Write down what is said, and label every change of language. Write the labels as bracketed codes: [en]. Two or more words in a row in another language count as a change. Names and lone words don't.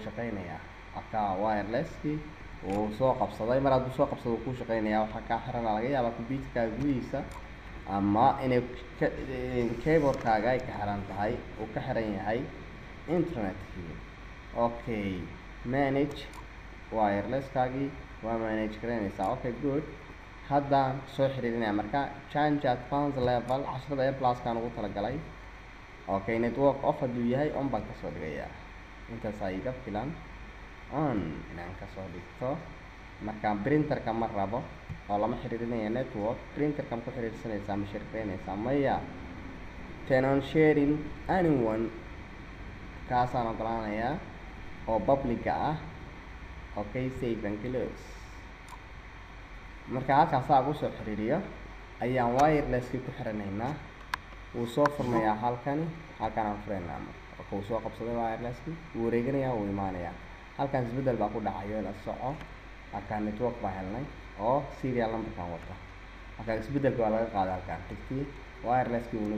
[so] shaqeynayaa marka wireless-ki uu soo qabsaday mar hadduu soo qabsado wuu ku shaqeynayaa waxaa kaa xiran laga yaabaa computer-ka gudihiisa ama inay keyboard-kaaga ay ka xiran tahay uu ka xiran yahay internet-kii okay manage wireless-kaagii waa manage garanaysaa [en] okay good [so] haddaan soo xiriirinaya marka [en] change advanced level [so] casharada A+-kaan ugu talagalay [en] okay network off [so] hadduu yahay on baan kasoo dhigayaa intaas ay iga filan on inaan kasoo dhigto marka printerka ma rabo oo lama xiriirinaya network printerka ma ku xiriirsanaysaa ma shirkeynaysaa maya [en] turn on sharing anyone [so] kaasaan ogolaanayaa oo public ah [en] okay save and close [so] marka halkaas saa ugu soo xiriiriyo ayaan wireless-kii ku xiranaynaa wuu soo furmayaa halkan aan furaynaa marka uu soo qabsaday wireless-kii wuu wareeganayaa wuu imaanayaa halkan isbedel baa ku dhacayo la soco halkan network baa helnay oo [en] serial number- [so] kan wata halkan isbedelka waa laga qaaday halkan tigtii wireless-kii wuu noo